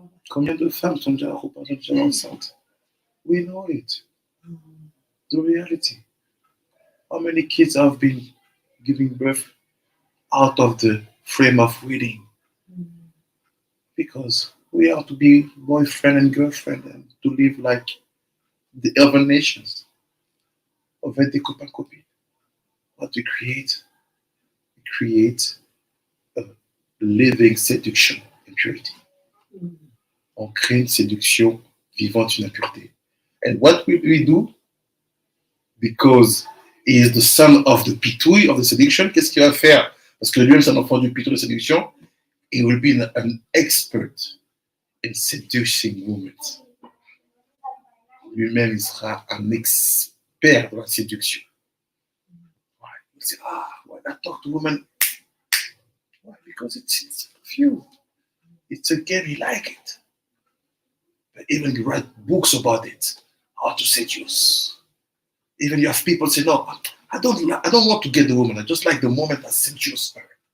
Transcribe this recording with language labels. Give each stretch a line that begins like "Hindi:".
French: Combien de femmes sont déjà enceintes?
English: We know it. The reality. How many kids have been giving birth out of the frame of wedding? Because we are to be boyfriend and girlfriend and to live like the other nations. Of
French: des copains copines.
English: What we create a living seduction in purity.
French: On crée une séduction vivante, une impureté.
English: And what will we do? Because he is the son of the pitouille of the seduction,
French: qu'est-ce qu'il va faire? Parce que lui-même, c'est un enfant du pitouille de séduction.
English: He will be an expert in seducing women.
French: Lui-même, il sera un expert dans la séduction.
English: Why?
French: Il dit,
English: why not talk to women? Why? Because it's few. It's a game, he like it. But even you write books about it, how to seduce. Even you have people say, no, I don't want to get the woman. I just like the moment I seduce her.